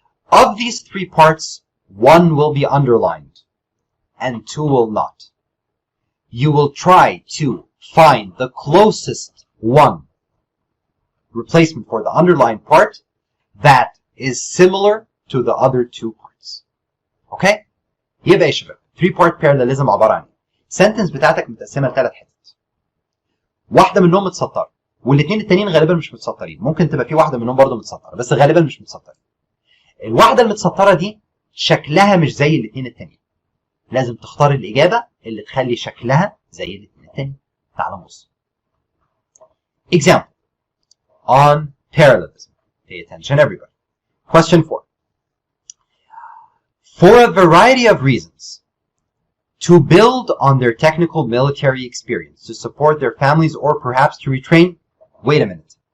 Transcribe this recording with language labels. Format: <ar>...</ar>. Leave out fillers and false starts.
<en>Of these 3 parts, 1 will be underlined and 2 will not. You will try to find the closest one replacement for the underlined part that is similar to the other 2 parts. Okay?</en> <ar>يبقى يا شباب 3-part parallelism عبارة عن sentence بتاعتك متقسمة ل3 حتت. واحدة منهم متسطرة والاثنين التانيين غالبا مش متسطرين. ممكن تبقى في واحدة منهم برضه متسطرة بس غالبا مش متسطرة. الواحدة المتسطرة دي شكلها مش زي الاثنين التانيين. لازم تختار الإجابة اللي تخلي شكلها زي الاثنين التانيين. تعال نبص.</ar> <en>Example on parallelism. Pay attention, everybody. Question 4. For a variety of reasons, to build on their technical military experience, to support their families, or perhaps to retrain. Wait a minute.</en>